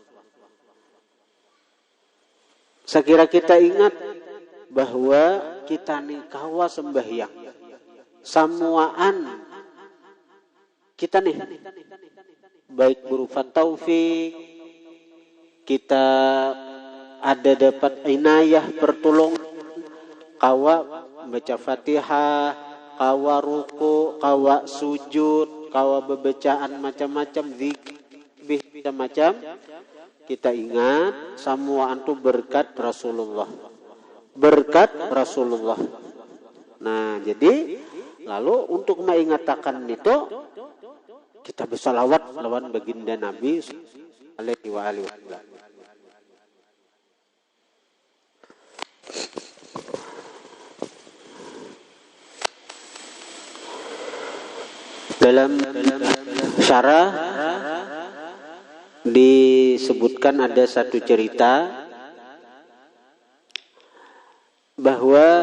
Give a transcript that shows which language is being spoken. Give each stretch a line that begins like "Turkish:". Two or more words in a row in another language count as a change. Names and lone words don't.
Banjar: Sekira kita ingat bahwa kita nih kawa sembahyang, samuaan kita nih baik berupa taufik, kita ada dapat inayah pertolongan, kawa baca Fatihah, kawa ruku, kawa sujud, kawa bebacaan macam-macam, zikir macam-macam.
Indonesian: Kita ingat semua itu berkat Rasulullah. Berkat Rasulullah. Nah, jadi lalu untuk mengatakan itu kita bersalawat lawan baginda Nabi
Arabic: عليه وآله وسلم.
Indonesian: Dalam syarah disebutkan ada satu cerita bahwa